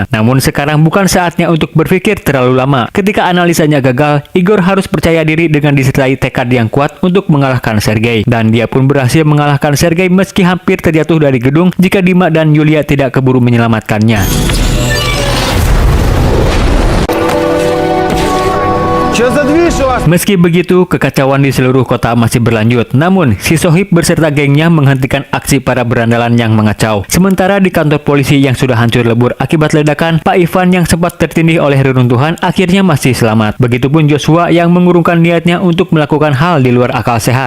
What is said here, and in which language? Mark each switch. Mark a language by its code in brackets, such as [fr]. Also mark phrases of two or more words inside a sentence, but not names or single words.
[id] Namun sekarang bukan saatnya untuk berpikir terlalu lama. Ketika analisanya gagal, Igor harus percaya diri dengan disertai tekad yang kuat untuk mengalahkan Sergei. Dan dia pun berhasil mengalahkan Sergei meski hampir terjatuh dari gedung jika Dima dan Yulia tidak keburu menyelamatkannya. [ru] Че за движ у вас? [id] Meski begitu, kekacauan di seluruh kota masih berlanjut. Namun, si Sohib beserta gengnya menghentikan aksi para berandalan yang mengacau. Sementara di kantor polisi yang sudah hancur lebur akibat ledakan, Pak Ivan yang sempat tertindih oleh reruntuhan akhirnya masih selamat. Begitupun Joshua yang mengurungkan niatnya untuk melakukan hal di luar akal sehat.